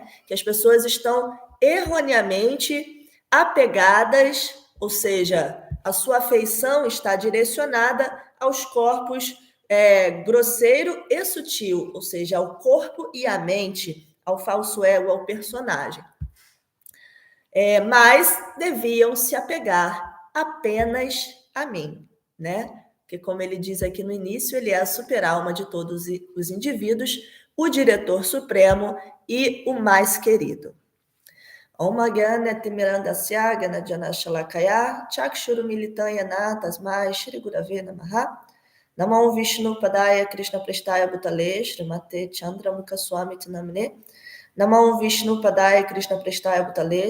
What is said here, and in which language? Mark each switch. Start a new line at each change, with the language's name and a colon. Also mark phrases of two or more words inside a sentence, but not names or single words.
Portuguese: Que as pessoas estão erroneamente apegadas, ou seja, a sua afeição está direcionada aos corpos grosseiro e sutil, ou seja, ao corpo e à mente, ao falso ego, ao personagem. Mas deviam se apegar apenas a mim, né? Porque, como ele diz aqui no início, ele é a superalma de todos os indivíduos, o diretor supremo e o mais querido.
Sanskrit: Om Gyana Timirandasya Gana Janashalakaya Chakshuru Militayana Tasmai Shri Gurave Namaha Namo Vishnu Padaya Krishna Prestaya Bhutale Srimate Chandra Mukha Swami Tinamne Namo Vishnu Padaya Krishna Prestaya Bhutale